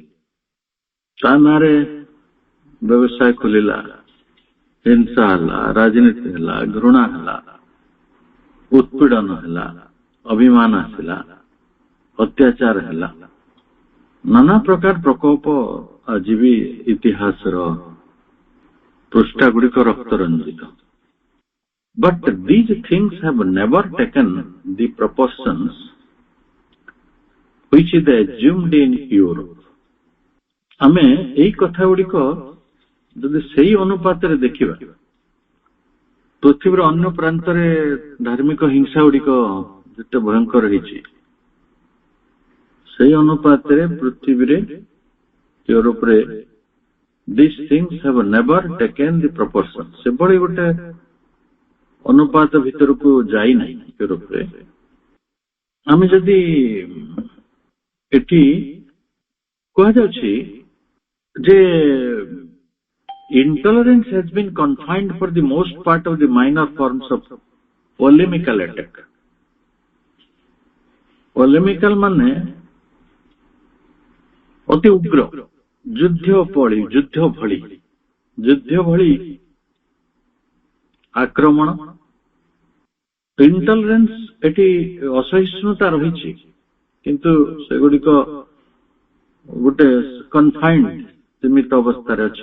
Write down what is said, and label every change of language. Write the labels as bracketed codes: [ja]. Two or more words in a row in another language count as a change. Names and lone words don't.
[or] ତା ନାଁରେ ବ୍ୟବସାୟ ଖୋଲିଲା, ହିଂସା ହେଲା, ରାଜନୀତି ହେଲା, ଘୃଣା ହେଲା, ଉତ୍ପୀଡ଼ନ ହେଲା, ଅଭିମାନ ଆସିଲା, ଅତ୍ୟାଚାର ହେଲା, ନାନା ପ୍ରକାର ପ୍ରକୋପ ଆଜି ବି ଇତିହାସର ପୃଷ୍ଠା ଗୁଡିକ ରକ୍ତ ରଞ୍ଜିତ। [en] But these things have never taken the proportions which they assumed in Europe. [or] ଆମେ ଏଇ କଥା ଗୁଡିକ ଯଦି ସେଇ ଅନୁପାତରେ ଦେଖିବା, ପୃଥିବୀର ଅନ୍ୟ ପ୍ରାନ୍ତରେ ଧାର୍ମିକ ହିଂସା ଗୁଡିକ ଯେତେ ଭୟଙ୍କର ହେଇଛି, ସେଇ ଅନୁପାତରେ ପୃଥିବୀରେ, ୟୁରୋପରେ, [en] these things have never taken the proportion. [or] ସେଭଳି ଗୋଟେ ଅନୁପାତ ଭିତରକୁ ଯାଇନାହିଁ ୟୁରୋପରେ। ଆମେ ଯଦି ଏଠି କୁହାଯାଉଛି ଯେ [en] intolerance has been confined for the most part of the minor forms of polemical attack. [or] Polemical ମାନେ ଅତି ଉଗ୍ର, ଯୁଦ୍ଧ ଭଳି ଆକ୍ରମଣ। ଇଣ୍ଟଲରେନ୍ସ, ଏଠି ଅସହିଷ୍ଣୁତା ରହିଛି, କିନ୍ତୁ ସେଗୁଡିକ ଗୋଟେ କନଫାଇନ୍ଡ, ସୀମିତ ଅବସ୍ଥାରେ ଅଛି।